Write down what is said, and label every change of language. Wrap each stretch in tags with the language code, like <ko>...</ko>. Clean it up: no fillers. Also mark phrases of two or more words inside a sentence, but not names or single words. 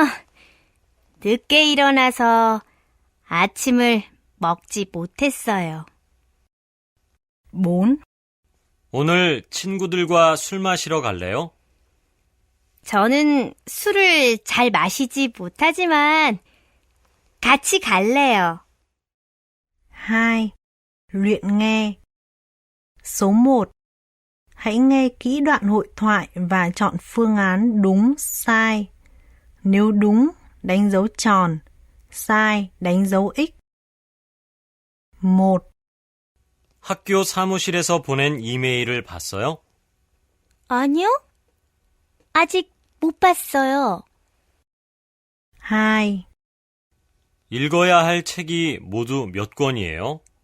<ko>늦게 일어나서 아침을 먹지 못했어요. 4. 오늘 친구들과 술 마시러 갈래요? 저는 술을 잘 마시지 못하지만 같이 갈래요. 2.</ko> <vi>Luyện nghe. Số 1. Hãy nghe kỹ đoạn hội thoại và chọn phương án đúng, sai. Nếu đúng, đánh dấu tròn, sai đánh dấu X. 1.</vi> <ko>학교 사무실에서 보낸 이메일을 봤어요? 아니요. 아직 못 봤어요. 2. 읽어야 할 책이 모두 몇 권이에요?</ko>